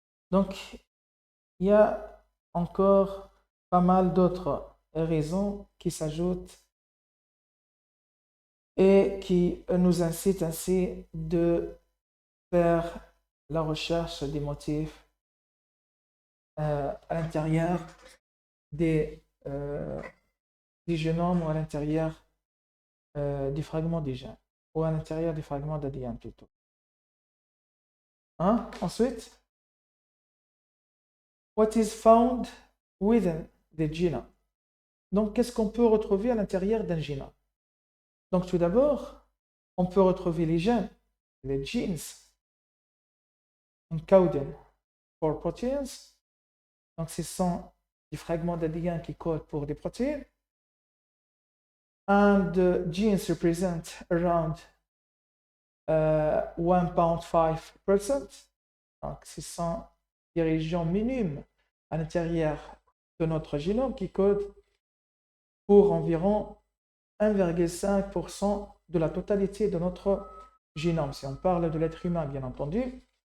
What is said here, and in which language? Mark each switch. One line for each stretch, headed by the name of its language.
French: Donc, il y a encore pas mal d'autres raisons qui s'ajoutent et qui nous incitent ainsi de faire la recherche des motifs à l'intérieur des génomes ou à l'intérieur des fragments des gènes ou à l'intérieur des fragments d'ADN plutôt. Ensuite,
English: what is found within the genome?
French: Donc, qu'est-ce qu'on peut retrouver à l'intérieur d'un génome? Donc, tout d'abord, on peut retrouver les gènes, les genes,
English: encoding for proteins.
French: Donc, ce sont des fragments d'ADN qui codent pour des protéines.
English: And the genes represent around 1.5%.
French: Donc, ce sont des régions minimes à l'intérieur de notre génome qui codent pour environ 1,5% de la totalité de notre génome, si on parle de l'être humain, bien entendu.